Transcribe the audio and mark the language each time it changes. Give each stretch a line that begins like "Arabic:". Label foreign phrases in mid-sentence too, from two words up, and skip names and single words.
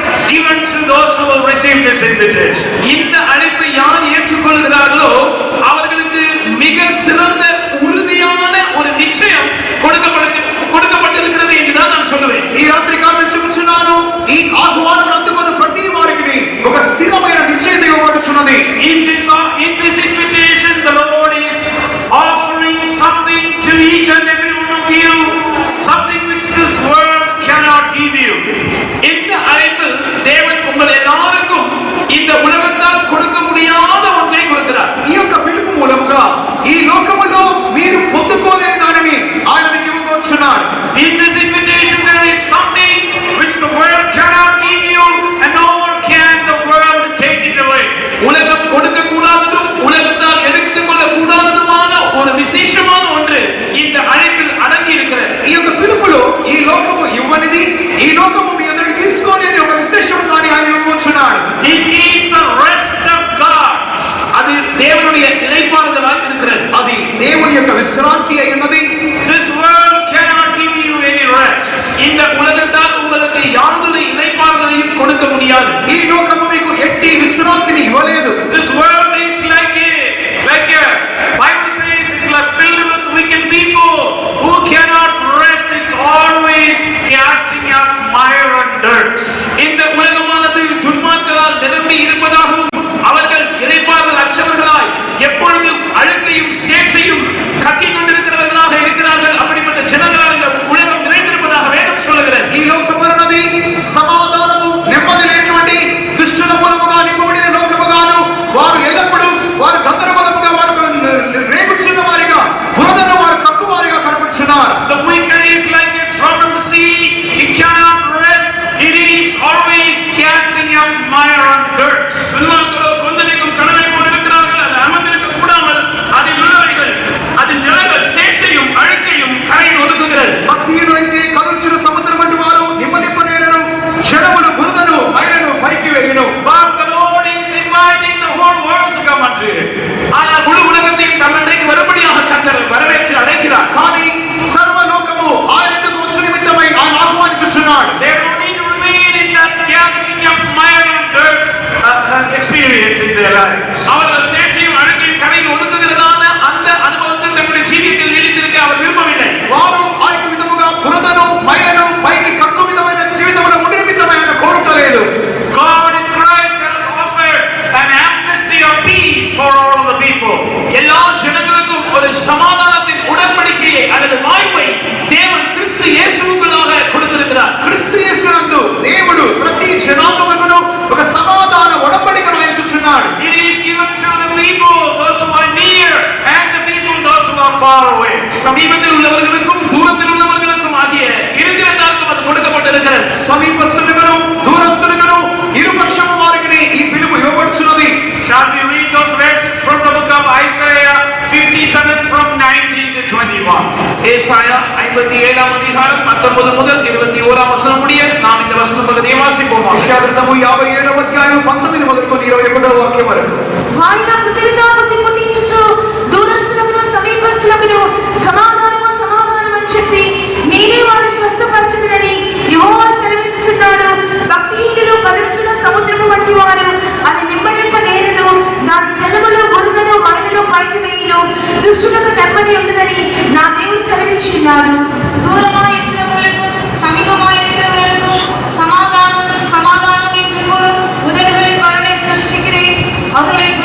English: given to those who will receive this invitation.
Tamil: இந்த அழைப்பை யார் ஏற்றுக்கொள்கிறார்களோ அவர்களுக்கு மிக சிறந்த உறுதியான ஒரு நிச்சயம் கொடுக்கப்பட்டிருக்கிறது என்றுதான் நான் சொல்லுவேன்.
Telugu: ఈ రాత్రి కాలం చెప్పుచున్నాను, ఈ ఆహ్వానం అందుకున్న ప్రతి వారికి ఒక స్థిరమైన నిశ్చయత ఇవ్వబడుచున్నది.
English: In this invitation, the Lord is offering something to each and every one of you, something which this world cannot give you.
Tamil: இந்த அழைப்பில் தேவன் உங்கள் எல்லாருக்கும் இந்த உலகத்தால் கொடுக்க முடியாத ஒன்றை கொடுக்கிறார்.
Telugu: ఈ యొక్క పిలుపు మూలముగా ఈ లోకములో మీరు పొందుకోలేని దానిని ఆయన మీకు ఇవ్వబోచున్నాడు.
English: In this invitation, there is something which the world cannot give you, and nor can the world take it away.
Tamil: உலகம் கொடுக்க கூடாததும் உலகத்தால் எடுத்துக் கொள்ள கூடாததுமான ஒரு விசேஷமான ஒன்று இந்த அழைப்பில் அடங்கி இருக்கிறது.
Telugu: ఈ యొక్క పిలుపులో ఈ లోకము ఇవ్వనిది, ఈ లోకము మీ అందరికి తీసుకోలేని ఒక విశేషం దాన్ని ఆయన ఇవ్వబోచున్నాడు.
English: It is the rest of God.
Tamil: அது தேவனுடைய இளைப்பாறுதலாக இருக்கிறது.
Telugu: అది దేవుని యొక్క విశ్రాంతి అయినది.
English: This world cannot give you any rest.
Tamil: இந்த உலகத்தால் உங்களுக்கு யாருடைய இளைப்பாறுதலையும் கொடுக்க முடியாது.
Telugu: ఈ లోకము మీకు ఎట్టి విశ్రాంతిని ఇవ్వలేదు.
English: This world is like a Bible says it's like filled with wicked people who cannot rest. It's always casting up mire and dirt.
Tamil: இந்த உலகமானது துன்மார்க்களால் நிரம்பி இருப்பதாகவும் அவர்கள் இளைப்பாறுதல் அற்றவர்களாய் எப்பொழுதும் அழுக்கையும் சேற்றையும் கக்கிக் கொண்டிருக்கிறவர்களாக இருக்கிறார்கள். அப்படிப்பட்ட ஜனங்களால் இந்த உலகம் நிறைந்திருப்பதாக வேதம் சொல்லுகிறது.
Telugu: ఈ లోకమున్నది సమాధానము నెమ్మది లేనిటువంటి దుష్టుల మూలముగా నింపబడిన లోకముగాను, వారు ఎల్లప్పుడూ వారు గందరగోళముగా వారు రేగుచున్న వారిగా బురదను వారు కక్కువారిగా కనబడుచున్నారు.
English: The wicked is like a troubled sea. It cannot rest. It is always casting up mire and dirt.
Tamil: துன்மார்க்கரோ கொந்தளிக்கும் கடலை போல் இருக்கிறார்கள். அது அமர்ந்திருக்க கூடாமல் அதில் உள்ளவைகள் அதில் ஜனங்கள் சேற்றையும் அழுக்கையும் கரையில் ஒதுக்குகிறது.
Telugu: భక్తిహీనులైతే కదుల్చిన సముద్రం వంటి వారు నిమ్మనిప్పనేలను, జనములు బురదను మైలను పైకి వేయును.
English: But the Lord is inviting the whole world to come unto Him.
Tamil: ஆனால் முழு உலகத்தையும் தன்னிடைக்கு வரும்படியாக கர்த்தர் வரவேற்று அழைக்கிறார்.
Telugu: కానీ సర్వలోకము ఆయన ఎదుట వచ్చు నిమిత్తమై ఆయన ఆహ్వానించుచున్నాడు.
English: They don't need to remain in that casting up mire and dirt experience in their lives.
Tamil: அவர்கள் சேற்றையும் அழுக்கையும் கரையில் ஒதுக்குகிறதான அந்த அனுபவத்தில் தன்னுடைய ஜீவியத்தில் நீடித்திருக்க அவர் விரும்பவில்லை.
Telugu: వారు ఆ యొక్క విధముగా బురదను మైలను పైకి కక్కు విధమైన జీవితమును ఉండి నిమిత్తమై ఆయన కోరుటలేదు.
English: God in Christ has offered an amnesty of peace for all of the people.
Tamil: எல்லா ஜனங்களுக்கும் ஒரு சமாதானத்தின் உடன்படிக்கையை அல்லது வாய்ப்பை தேவன் கிறிஸ்து இயேசுவுக்குள்ளாக கொடுத்திருக்கிறார்.
Telugu: క్రీస్తు యేసునందు దేవుడు ప్రతి జనాంగమును ఒక సమాధాన ఒడంబడికను ఆయన చూచున్నాడు.
English: It is given to the people, those who are near, and the people, those who are far away.
Tamil: சமீபத்தில் உள்ளவர்களுக்கும் தூரத்தில் உள்ளவர்களுக்கும் ஆகிய இருக்கிறதாருக்கும் அது கொடுக்கப்பட்டிருக்கிறது.
Telugu: సమీపస్తులుగాను దూరస్తులుగాను ఇరుపక్షము వారికి ఈ పిలుపు ఇవ్వబడుచున్నది.
English: Shall we read those verses from the book of Isaiah 57 from 19 to 21?
Tamil: ஏசாயா 57ஆம் அதிகாரம் 19 முதல் 21ஆம் வசனம் முடிய நாம் இந்த வசன பகுதியை வாசிப்போம்.
Telugu: యెషయా గ్రంథము 57వ అధ్యాయం 19 మొదలుకొని 21వ వాక్యం వరకు. వారి నాకు తిరుగుతాబుద్ధి పుట్టించుచు దూరస్తులకు సమీపస్తులకు సమాధానము సమాధానం అని చెప్పి నేనే వారిని స్వస్థపరచుదునని యెహోవా సెలవిచ్చుచున్నాడు. భక్తిహీనులు కదులుచున్న సముద్రము వంటి వారు అది నిమ్మనింప నేరదు, దాని జలములు బురదను మైలను పైకి వేయును. దుష్టులకు నెమ్మది ఉండదని నా దేవుడు సెలవిచ్చున్నాడు.
Tamil: தூரமாய் இருக்கிறவர்களுக்கும் சமீபமாய் இருக்கிறவர்களுக்கும் சமாதானம் சமாதானம் என்று கூறும் உதடுகளின் வரனை சிருஷ்டிக்கிறேன். அவர்களை